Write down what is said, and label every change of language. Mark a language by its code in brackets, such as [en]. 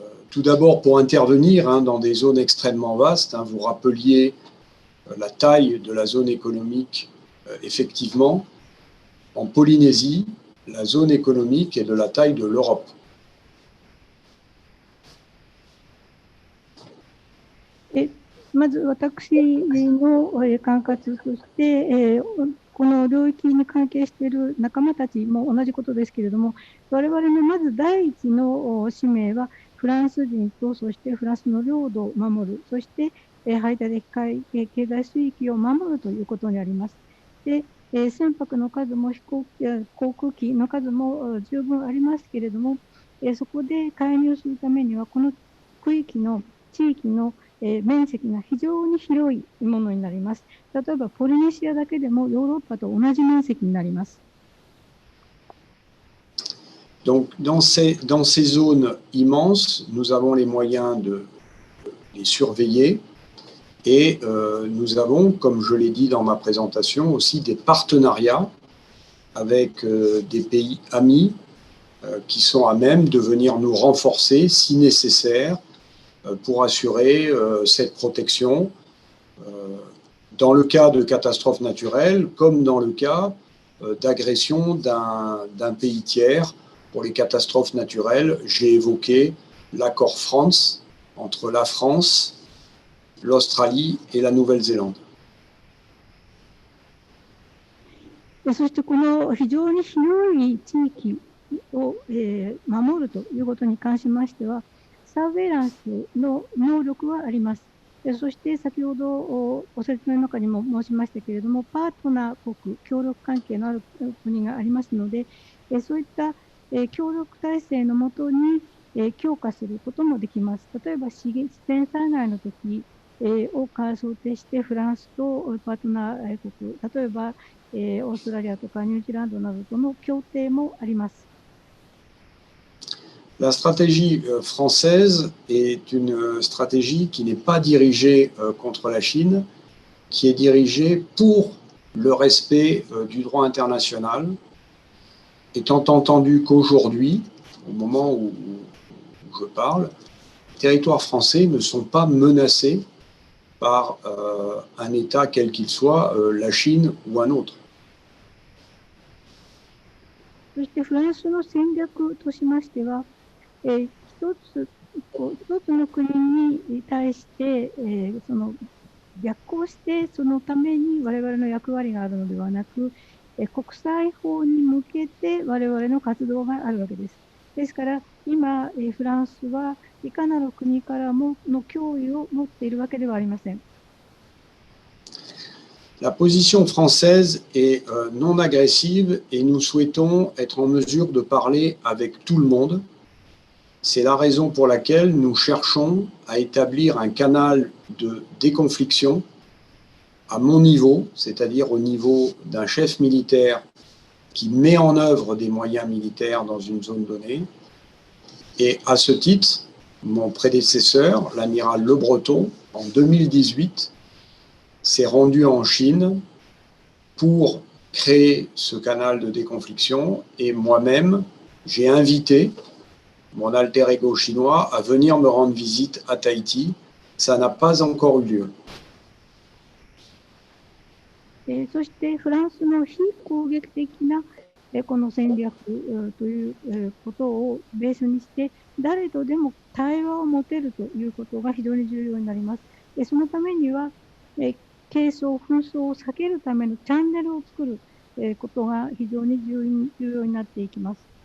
[fr] Tout d'abord pour intervenir dans des zones extrêmement vastes. Vous rappeliez la taille de la zone économique, effectivement. En Polynésie, la zone économique est de la taille de l'Europe. [ja] Et まず私の管轄として、この領域に関係している仲間たちも同じことですけれども、我々のまず第一の使命は、フランス人とそしてフランスの領土を守る、そして排他的経済水域を守るということにあります。で、船舶の数も航空機の数も十分ありますけれども、そこで介入するためには、この区域の地域の面積が非常に広いものになります。例えばポリネシアだけでもヨーロッパと同じ面積になります。 [fr] Donc, dans ces zones immenses, nous avons les moyens de les surveiller et nous avons, comme je l'ai dit dans ma présentation, aussi des partenariats avec des pays amis qui sont à même de venir nous renforcer si nécessaire pour assurer cette protection dans le cas de catastrophes naturelles comme dans le cas d'agression d'un pays tiers. Pour les catastrophes naturelles, j'ai évoqué l'accord France entre la France, l'Australie et la Nouvelle-Zélande. [ja] そしてこの非常に広い地域を守るということに関しましては、サーベイランスの能力はあります。そして先ほどご説明の中にも申しましたけれども、パートナー国、協力関係のある国がありますので、そういった協力体制のもとに強化することもできます。例えば自然災害の時を想定してフランスとパートナー国、例えばオーストラリアとかニュージーランドなどとの協定もあります。 [fr] La stratégie française est une stratégie qui n'est pas dirigée contre la Chine, qui est dirigée pour le respect du droit international, étant entendu qu'aujourd'hui, au moment où je parle, les territoires français ne sont pas menacés par un État quel qu'il soit, la Chine ou un autre. [ja] そしてフランスの戦略としましては、一つの国に対して、その逆行してそのために我々の役割があるのではなく、国際法に向けて我々の活動があるわけです。ですから今フランスはいかなる国からもの脅威を持っているわけではありません。 [fr] La position française est non agressive et nous souhaitons être en mesure de parler avec tout le monde C'est la raison pour laquelle nous cherchons à établir un canal de déconfliction à mon niveau, c'est-à-dire au niveau d'un chef militaire qui met en œuvre des moyens militaires dans une zone donnée. Et à ce titre, mon prédécesseur, l'amiral Le Breton, en 2018, s'est rendu en Chine pour créer ce canal de déconfliction. Et moi-même, j'ai invité mon alter ego chinois à venir me rendre visite à Tahiti. Ça n'a pas encore eu lieu. [ja] そしてフランスの非攻撃的なこの戦略ということをベースにして誰とでも対話を持てるということが非常に重要になります。そのためには紛争を避けるためのチャンネルを作ることが非常に重要になっていきます。